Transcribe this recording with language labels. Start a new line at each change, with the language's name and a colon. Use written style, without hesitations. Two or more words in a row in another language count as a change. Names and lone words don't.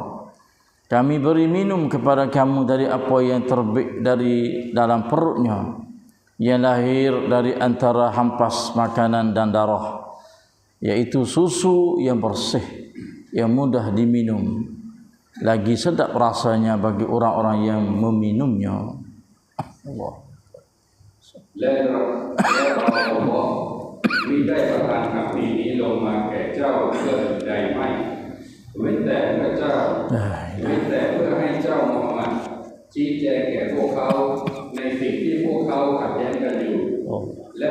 Malay: Kami beri minum kepada kamu dari apa yang terbit dari dalam perutnya, yang lahir dari antara hampas makanan dan darah, yaitu susu yang bersih, yang mudah diminum, lagi sedap rasanya bagi orang-orang yang meminumnya. Allah
Thai: และเรามิได้ประทานคำพีนี้ลงมาแก่เจ้าเพื่อใดไม่เว้นแต่เพื่อให้เจ้ามุฮัมมัดชี้แจงแก่พวกเขาในสิ่งที่พวกเขาขัดแย้งกันอยู่และ